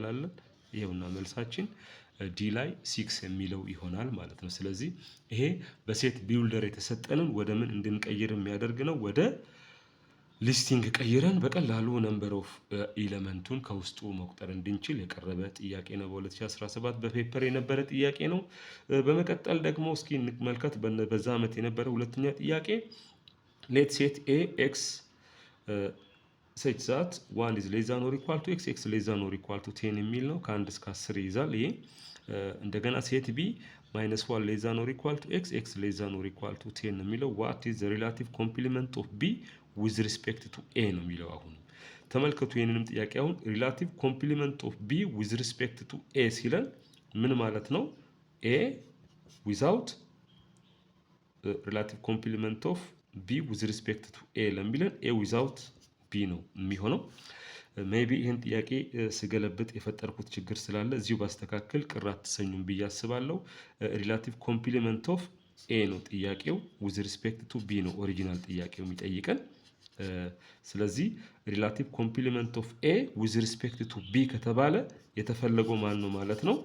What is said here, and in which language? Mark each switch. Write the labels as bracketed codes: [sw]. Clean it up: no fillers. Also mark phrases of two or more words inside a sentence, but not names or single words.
[am] አለን። ይሄውና መልሳችን ዲ ላይ 6 የሚለው ይሆናል ማለት ነው። ስለዚህ ይሄ በሴት ቢውልደር የተሰጠንን ወደ ምን እንድንቀይር የሚያደርግ ነው። ወደ ሊስቲንግ ቀይረን በቀላሉ [en] number of elementun [am] ከውስጡ መቁጠር እንድንችል የቀረበ ጥያቄ ነው። በ2017 በፔፐር የነበረ ጥያቄ ነው። በመቀጠል ደግሞ እስኪ እንመልከት በዛ ዓመት የነበረ ሁለተኛ ጥያቄ [en] let set A x such that [am] 1 [en] is less than or equal to x, x less than or equal to 10 [am] የሚል ነው። ከ1 እስከ 10 ይይዛል። ይሄ እንደገና [en] set B [am] -1 [en] less than or equal to x, x less than or equal to 10 [am] ነው የሚለው። [en] what is the relative complement of b with respect to a [am] ነው የሚለው። አሁን ተመልከቱ ይሄንንም ጥያቄ አሁን [en] relative complement of b with respect to a [am] ሲለን ምን ማለት ነው? [en] a without relative complement of b with respect to a [am] ለሚለን [en] a without b [am] ነው የሚሆነው። ሜቢ ይህን ጥያቄ ስገለብጥ የፈጠርኩት ችግር ስላለ እዚሁ ባስተካከል ቅር አትሰኙም ብዬ አስባለሁ። [en] relative complement of A [am] ነው ጥያቄው፣ [en] with respect to B [am] ነው ኦሪጂናል ጥያቄው የሚጠይቀን። ስለዚህ [en] relative complement of A with respect to B [am] ከተባለ የተፈለገው ማን ነው ማለት ነው?